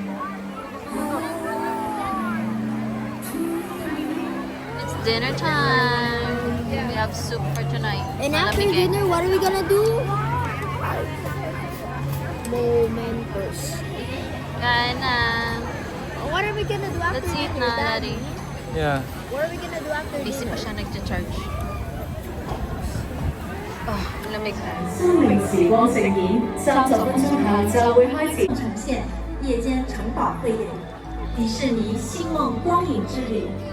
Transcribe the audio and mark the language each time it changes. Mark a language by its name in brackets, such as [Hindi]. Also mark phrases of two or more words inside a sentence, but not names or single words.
[English] It's dinner time. We have soup for tonight. And after dinner, what are we gonna do? Momentous. [Filipino] Kain na. [English] What are we gonna do after Let's eat dinner, [Filipino] na, [English] Daddy? Daddy. Yeah. What are we gonna do after [Filipino] Busy pa [English] dinner? [Filipino] siya nagcha-charge. Oh, lamig na. [Chinese] 森林時光盛宴，30分鐘後就會開始呈現夜間城堡匯演，迪士尼星夢光影之旅。